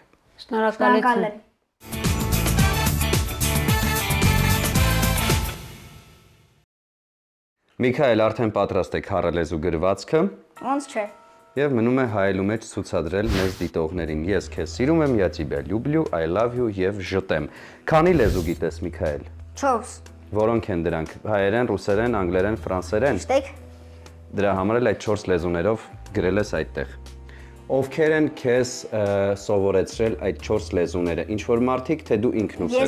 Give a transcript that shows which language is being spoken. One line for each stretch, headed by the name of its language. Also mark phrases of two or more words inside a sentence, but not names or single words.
Armenian: Շնորհակալություն։ Միքայել, արդեն պատրաստ եք հառելեզու գրվածքը Ոնց չէ։ եւ մնում է հայելու մեջ ցուցադրել մեզ դիտողներին։ Ես քեզ սիրում եմ,
Russian: я тебя люблю,
English: I love you
Armenian: եւ ժտեմ։ Քանի լեզու գիտես, Միքայել։ 4։ Որոնք են դրանք։ Հայերեն, ռուսերեն, անգլերեն, ֆրանսերեն։ Շտեք։ Դրա համար էլ այդ 4 լեզուներով գրել ես այդտեղ։ Ովքեր են քեզ սովորեցրել այդ 4 լեզուները։ Ինչ որ մարդիկ, թե դու ինքնուս ես։